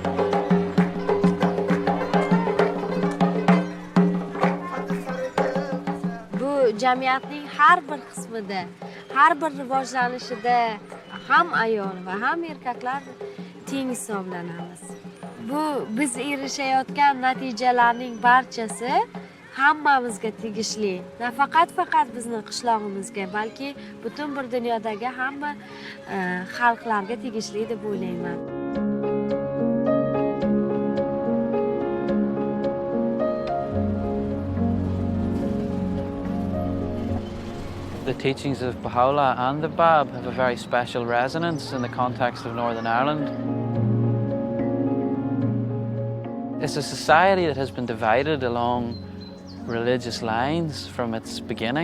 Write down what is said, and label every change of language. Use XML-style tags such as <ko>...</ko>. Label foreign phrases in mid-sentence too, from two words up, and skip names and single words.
<uz>Bu jamiyatning har bir qismida, har bir rivojlanishida ham ayol va ham erkaklar teng hisoblanamiz. Bu biz erishayotgan natijalarning barchasi hammamizga tegishli. Nafaqat bizni qishlog'imizga, balki butun bir dunyodagi hamma xalqlarga tegishli deb o'ylayman.</uz> <en>The teachings of Bahá'u'lláh and the Báb have a very special resonance in the context of Northern Ireland. It's a society that has been divided along religious lines from its beginning.</en>